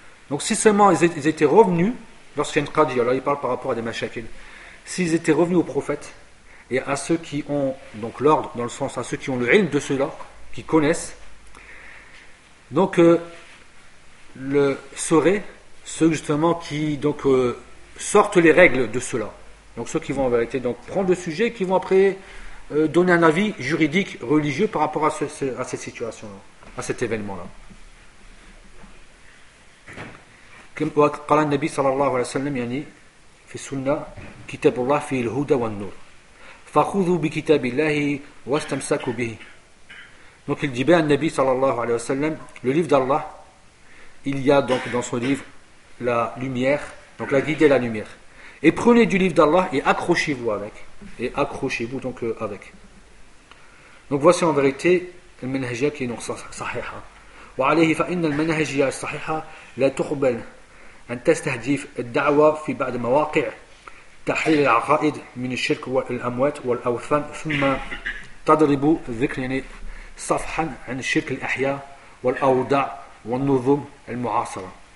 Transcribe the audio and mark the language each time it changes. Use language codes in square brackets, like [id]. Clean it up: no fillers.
[fr] Donc si seulement ils étaient revenus, lorsqu'il y a une qadia, là il parle par rapport à des machakil, s'ils étaient revenus aux prophètes et à ceux qui ont donc l'ordre, dans le sens à ceux qui ont le ilm de ceux-là, qui connaissent, donc le seraient ceux justement qui donc sortent les règles de ceux-là. Donc ceux qui vont en vérité donc prendre le sujet, qui vont après donner un avis juridique, religieux par rapport à cette situation-là, à cet événement-là. [ar] قال النبي صلى الله عليه وسلم يعني في السنة كتاب الله فيه الهدى والنور فخذوا بكتاب الله واستمسكوا به. [fr] Donc il dit bien [ar] النبي صلى الله عليه وسلم, [fr] le livre d'Allah, il y a donc dans son livre la lumière, donc la guide et la lumière, et prenez du livre d'Allah et accrochez-vous avec, et accrochez-vous donc avec. Donc voici en vérité le manhajia qui est donc [ar] صحيحة وعليه فإن المنهجية الصحيحة لا تقبل أن تستهدف الدعوة في بعض مواقع تحليل العقائد من الشرك والأموات والأوثان ثم تضرب ذكر يعني صفحا عن الشرك الأحياء والأوضاع والنظم المعاصرة.